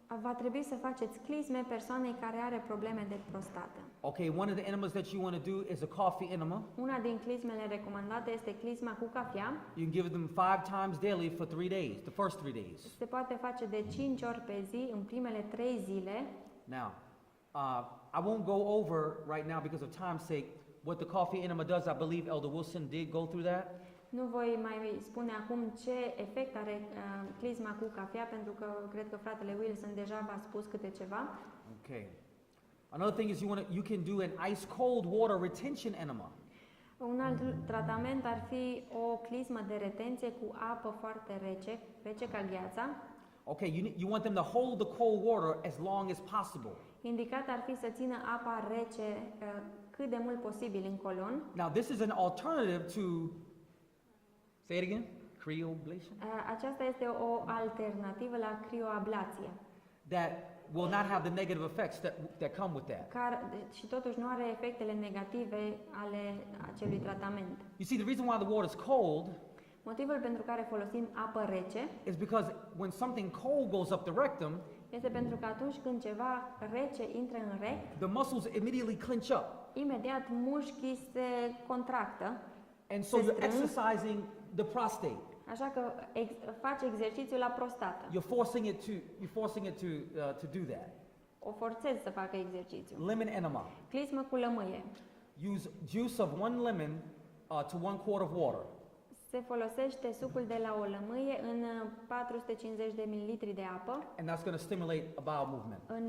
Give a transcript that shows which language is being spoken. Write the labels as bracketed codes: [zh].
[ro] Va trebui să faceți clisme persoanei care are probleme de prostată. [en] Okay, one of the enemas that you want to do is a coffee enema. [ro] Una din clismele recomandate este clisma cu cafea. [en] You can give them 5 times daily for 3 days, the first 3 days. [ro] Se poate face de 5 ori pe zi în primele 3 zile. [en] Now, I won't go over right now because of time's sake what the coffee enema does. I believe Elder Wilson did go through that. [ro] Nu voi mai spune acum ce efect are clisma cu cafea, pentru că cred că fratele Wilson deja v-a spus câte ceva. [en] Okay. Another thing is you can do an ice cold water retention enema. [ro] Un alt tratament ar fi o clismă de retenție cu apă foarte rece ca gheața. [en] Okay, you want them to hold the cold water as long as possible. [ro] Indicat ar fi să țină apa rece cât de mult posibil în colon. [en] Now, this is an alternative to, say it again, cryoablation, [ro] Aceasta este o alternativă la crioablație, [en] that will not have the negative effects that come with that. [ro] și totuși nu are efectele negative ale acelui tratament. [en] You see, the reason why the water is cold [ro] Motivul pentru care folosim apă rece [en] is because when something cold goes up the rectum, [ro] este pentru că atunci când ceva rece intră în rect, [en] the muscles immediately clench up. [ro] imediat mușchii se contractă, [en] And so [ro] se [en] you're [ro] strâng, [en] exercising the prostate. [ro] așa că faci exercițiul la prostată. [en] You're forcing it to do that. [ro] O forțezi să facă exercițiul. [en] Lemon enema. [ro] Clismă cu lămâie. [en] Use juice of 1 lemon to 1 quart of water. [ro] Se folosește sucul de la o lămâie în 450 de ml de apă, [en] And that's going to stimulate a bowel movement.